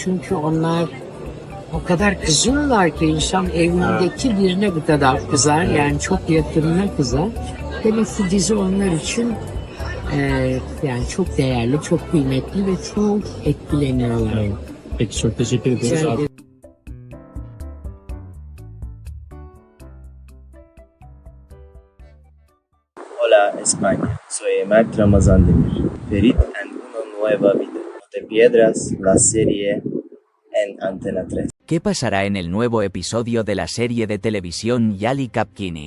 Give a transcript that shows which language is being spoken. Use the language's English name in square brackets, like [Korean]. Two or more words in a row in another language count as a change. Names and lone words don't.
[Turkish] Çünkü onlar o kadar kızıyorlar ki insan evindeki birine bu kadar kızar. Yani çok yakınına kızar. Demek ki dizi onlar için yani çok değerli, çok kıymetli ve çok etkileniyorlar. Peki çok teşekkür ederiz. [Spanish] Hola España, soy Mert Ramazan Demir. Ferit en una nueva vida. No te pierdas la serie en Antena 3. ¿Qué pasará en el nuevo episodio de la serie de televisión Yali Kapkini?